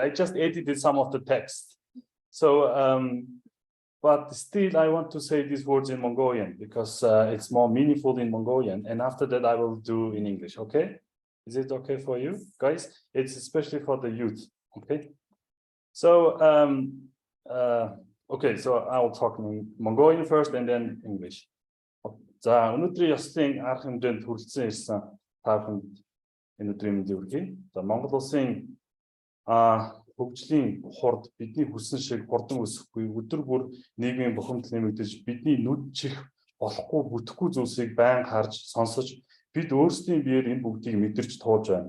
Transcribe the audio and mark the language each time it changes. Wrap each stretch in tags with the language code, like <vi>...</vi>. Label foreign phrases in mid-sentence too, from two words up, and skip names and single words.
<en>I just edited some of the text. So, but still I want to say these words in Mongolian because it's more meaningful in Mongolian. And after that, I will do in English, okay? Is it okay for you guys? It's especially for the youth, okay? So, okay, so I will talk in Mongolian first and then English.</en> <mn>За, өнөөдрийн ёслолын арга хэмжээнд хүрэлцэн ирсэн та бүхэнд энэ өдрийн мэндийг хүргэе. За, Монгол улсын хөгжлийн хурд бидний хүссэн шиг хурдан өсөхгүй, өдөр бүр нийгмийн бухимдал нэмэгдэж, бидний нүд чих болохгүй, бүтэхгүй зүйлсийг байнга харж, сонсож, бид өөрсдийн биеэр энэ бүгдийг мэдэрч туулж байна.</mn>